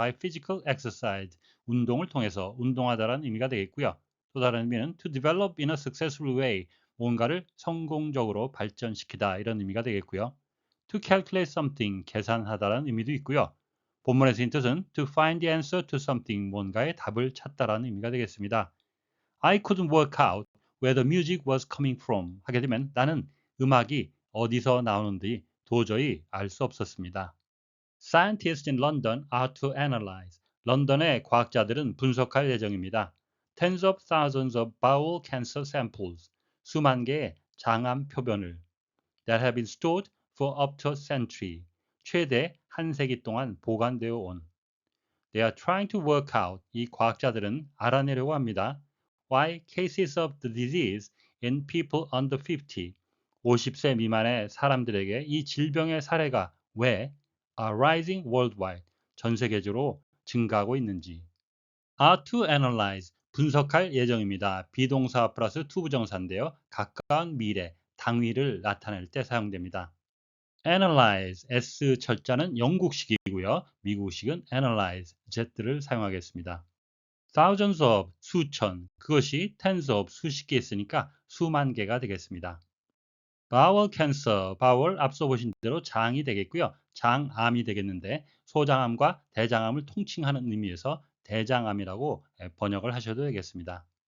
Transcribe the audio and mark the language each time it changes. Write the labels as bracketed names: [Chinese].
[English] By physical exercise, [Korean] 운동을 통해서 운동하다라는 의미가 되겠고요. 또 다른 의미는 [English] to develop in a successful way, [Korean] 뭔가를 성공적으로 발전시키다 이런 의미가 되겠고요. [English] To calculate something, [Korean] 계산하다라는 의미도 있고요. 본문에서 인 뜻은 [English] to find the answer to something, [Korean] 뭔가의 답을 찾다라는 의미가 되겠습니다. [English] I couldn't work out where the music was coming from [Korean] 하게 되면 나는 음악이 어디서 나오는지 도저히 알 수 없었습니다. [English] Scientists in London are to analyze. [Korean] 런던의 과학자들은 분석할 예정입니다. [English] Tens of thousands of bowel cancer samples. [Korean] 수만 개의 장암 표본을 [English] that have been stored for up to a century. [Korean] 최대 한 세기 동안 보관되어 온. [English] They are trying to work out. [Korean] 이 과학자들은 알아내려고 합니다. [English] Why cases of the disease in people under 50, [Korean] 50세 미만의 사람들에게 이 질병의 사례가 왜 [English] are rising worldwide, [Korean] 전 세계적으로 증가하고 있는지. [English] are to analyze, [Korean] 분석할 예정입니다. 비동사 플러스 to 부정사인데요. 가까운 미래, 당위를 나타낼 때 사용됩니다. analyze, s 철자는 영국식이고요. 미국식은 analyze, z를 사용하겠습니다. thousands of, 수천, 그것이 tens of, 수십 개 있으니까 수만 개가 되겠습니다. bowel cancer, bowel 앞서 보신 대로 장이 되겠고요. 장암이 되겠는데 소장암과 대장암을 통칭하는 의미에서 대장암이라고 번역을 하셔도 되겠습니다.